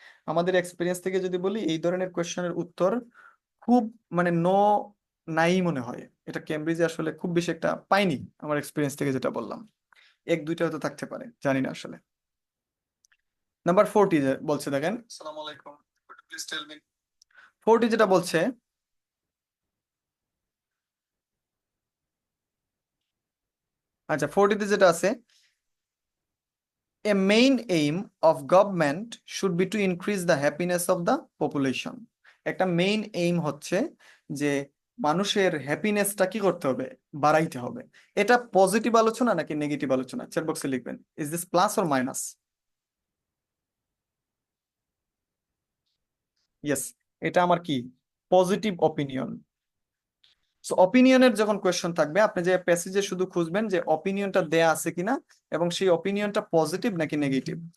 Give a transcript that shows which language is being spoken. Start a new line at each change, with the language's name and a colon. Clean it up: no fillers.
Bangla: আমাদের এক্সপিরিয়েন্স থেকে যদি বলি, এই ধরনের কোয়েশ্চেনের উত্তর খুব, মানে নাই মনে হয়, এটা কেমব্রিজে আসলে খুব বেশি একটা পাইনি, আমার এক্সপিরিয়েন্স থেকে যেটা বললাম, এক দুইটা হয়তো থাকতে পারে, জানি না আসলে। নাম্বার 40 বলছে, দেখেন, আসসালামু আলাইকুম,
English: Please tell me.
Bangla: 40 যেটা বলছে, আচ্ছা 40 যেটা আছে,
English: a main aim of government should be to increase the happiness of the population.
Bangla: একটা মেইন এইম হচ্ছে যে মানুষের হ্যাপিনেসটা কি করতে হবে? বাড়াইতে হবে। এটা পজিটিভ আলোচনা নাকি নেগেটিভ আলোচনা? চ্যাট বক্সে লিখবেন,
English: Is this plus or minus?
Bangla: Yes, এটা আমার কি পজিটিভ অপিনিয়ন। সো অপিনিয়নের যখন কোয়েশ্চন থাকবে, আপনি যে প্যাসেজে শুধু খুঁজবেন যে অপিনিয়নটা দেয়া আছে কিনা এবং সেই অপিনিয়নটা পজিটিভ নাকি নেগেটিভ।